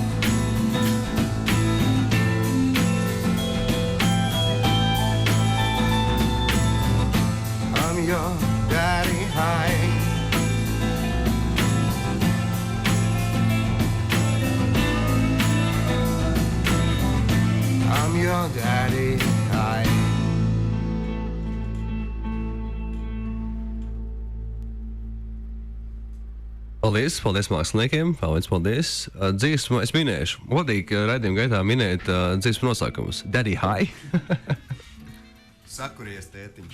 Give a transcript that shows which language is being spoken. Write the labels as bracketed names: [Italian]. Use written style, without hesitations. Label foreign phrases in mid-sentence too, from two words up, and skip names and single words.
[English] I'm your daddy high. I'm your daddy high. [Latvian] Paldies māksliniekiem, paldies. Dziesmu es minēšu. Godīgi raidījuma gaitā minēt dziesmu nosaukumus. Daddy High. Sakuries, tētiņš.